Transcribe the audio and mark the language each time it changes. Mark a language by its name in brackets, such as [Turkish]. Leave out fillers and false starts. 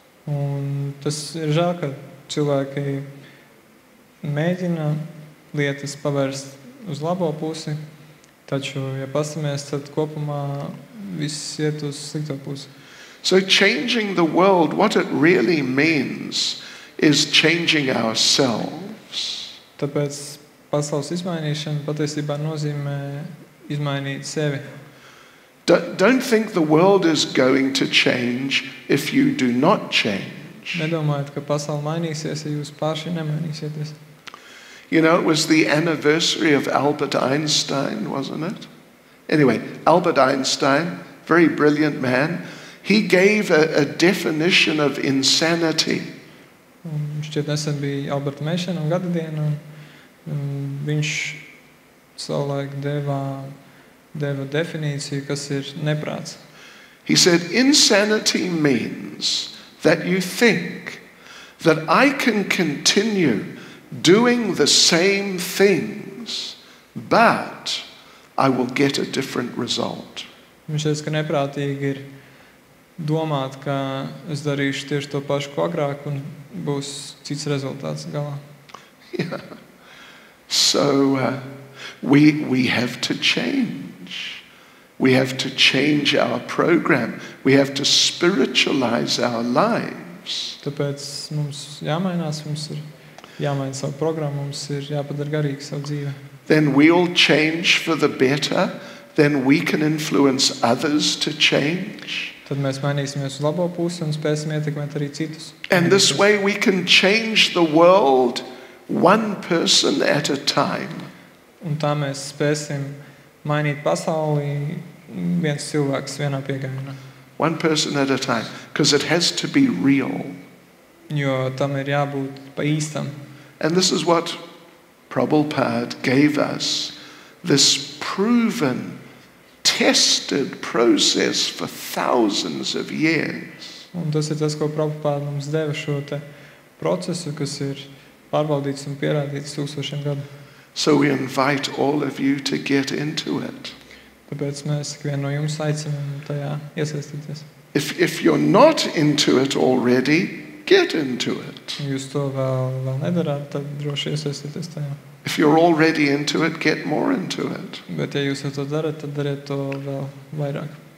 [Latvian] Un tas ir žēl, ka cilvēki mēģina lietas pavērst uz labo pusi, taču, ja pastamies, tad kopumā viss iet uz slikto pusi. [English] So changing the world, what it really means is changing ourselves. [Latvian] Tāpēc pasaules izmainīšana patiesībā nozīmē izmainīt sevi. [English] Don't think the world is going to change if you do not change. [Latvian] Nedomājiet, ka pasaule mainīsies, ja jūs paši nemainīsieties. [English] It was the anniversary of Albert Einstein, wasn't it? Anyway, Albert Einstein, very brilliant man, he gave a definition of insanity. [Latvian] Šķiet nesen bija Alberta Meišana un gada diena, un viņš savulaik deva definīciju, kas ir neprāts. [English] He said, insanity means that you think that I can continue doing the same things, but I will get a different result. [Latvian] Viņš teica, ka neprātīgi ir domāt, ka es darīšu tieši to pašu, ko agrāk, un būs cits rezultāts galā. [English] Yeah. So we have to change. We have to change our program. We have to spiritualize our lives. [Latvian] Tāpēc mums jāmainās, mums ir jāmaina savu programmu, mums ir jāpadara garīgi savu dzīvi. [English] then we'll change for the better, then we can influence others to change. [Latvian] Tad mēs mainīsimies uz labo pusi un spēsim ietekmēt arī citus. [English] And this way we can change the world one person at a time. [Latvian] Un tā mēs spēsim mainīt pasauli viens cilvēks vienā piegājienā. [English] One person at a time, because it has to be real. [Latvian] Jo tam ir jābūt pa īstam. [English] And this is what Prabhupada gave us, this proven, tested process for thousands of years. [Latvian] Un tas ir tas, ko Prabhupada mums deva šo te procesu, kas ir pārbaudīts un pierādīts tūkstošiem gadu. [English] So we invite all of you to get into it. [Latvian] Tāpēc mēs ikvienu no jums aicinām tajā iesaistīties. [English] If you're not into it already, get into it. [Latvian] Ja jūs to vēl nedarāt, tad droši iesaistīties tajā. [English] If you're already into it, get more into it. [Latvian] Bet ja jūs jau to darat, tad dariet to vēl vairāk.